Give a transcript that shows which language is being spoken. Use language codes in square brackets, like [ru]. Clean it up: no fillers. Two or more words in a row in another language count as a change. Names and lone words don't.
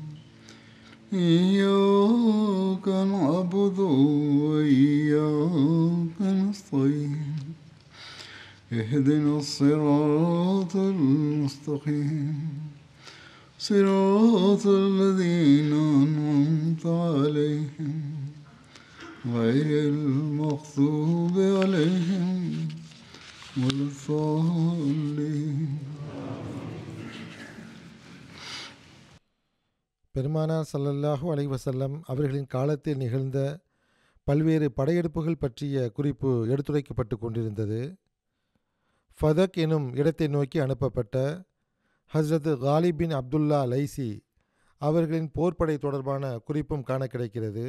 [ar] إياك نعبد وإياك نستعين اهدنا الصراط المستقيم صراط الذين أنعمت عليهم غير المغضوب عليهم ولا الضالين. [ta] பெருமானார் [ar] صلى الله عليه وسلم [ta] அவர்களின் காலத்தில் நிகழ்ந்த பல்வேறு படையெடுப்புகள் பற்றிய குறிப்பு எடுத்துரைக்கப்பட்டு கொண்டிருந்தது. ஃபதக் எனும் இடத்தை நோக்கி அனுப்பப்பட்ட ஹஸ்ரத் காலிப் பின் அப்துல்லா லைசி அவர்களின் போர்ப்படை தொடர்பான குறிப்பும் காண கிடைக்கிறது.